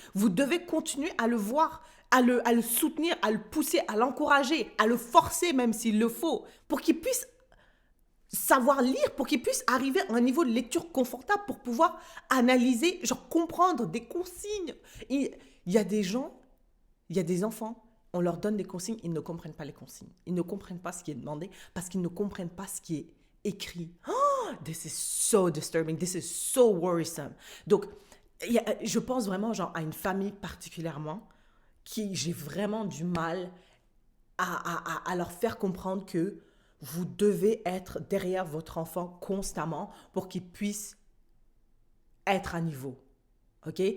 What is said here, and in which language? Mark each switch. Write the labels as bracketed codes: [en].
[fr] Vous devez continuer à le voir, à le soutenir, à le pousser, à l'encourager, à le forcer même s'il le faut, pour qu'il puisse savoir lire, pour qu'il puisse arriver à un niveau de lecture confortable pour pouvoir analyser, genre comprendre des consignes. Il y a des gens, il y a des enfants, on leur donne des consignes, ils ne comprennent pas les consignes. Ils ne comprennent pas ce qui est demandé parce qu'ils ne comprennent pas ce qui est écrit. [en] Oh, this is so disturbing, this is so worrisome. [fr] Donc, je pense vraiment genre à une famille particulièrement qui j'ai vraiment du mal à leur faire comprendre que vous devez être derrière votre enfant constamment pour qu'il puisse être à niveau. Ok?